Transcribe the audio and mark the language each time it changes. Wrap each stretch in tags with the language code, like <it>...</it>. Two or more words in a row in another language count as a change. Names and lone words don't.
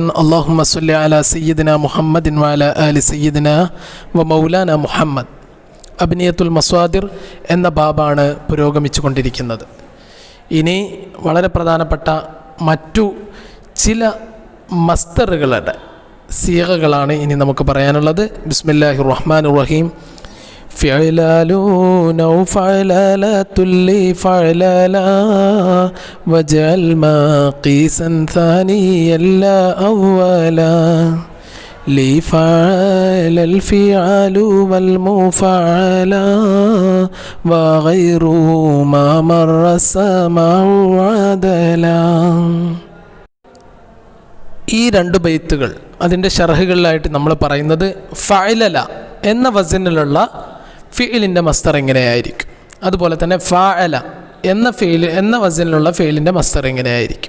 <ar>اللهم صل على سيدنا محمد وعلى آل سيدنا ومولانا محمد. أبنية المصادر</ar> <ml>എന്ന ബാബാണ് പുരോഗമിച്ചു കൊണ്ടിരിക്കുന്നത്. ഇനി വളരെ പ്രധാനപ്പെട്ട മറ്റു ചില മസ്തറുകളുടെ സീഗകളാണ് ഇനി നമുക്ക് പറയാനുള്ളത്.</ml> <ar>بسم الله الرحمن الرحيم. فعلالون وفعلالات لفعلالا وجعل ما قيسا ثانيا لا أولا لفعل الفعال والمفعلا وغير ما مر السماع عدلا.</ar> <ml>ഈ രണ്ട് ബൈത്തുകൾ അതിൻ്റെ ഷർഹുകളിലായിട്ട് നമ്മൾ പറയുന്നത് ഫഅലല എന്ന വസനിലുള്ള ഫിഇലിൻ്റെ മസ്തർ എങ്ങനെയായിരിക്കും, അതുപോലെ തന്നെ ഫഅല എന്ന വസനിലുള്ള ഫിഇലിൻ്റെ മസ്തർ എങ്ങനെയായിരിക്കും.</ml>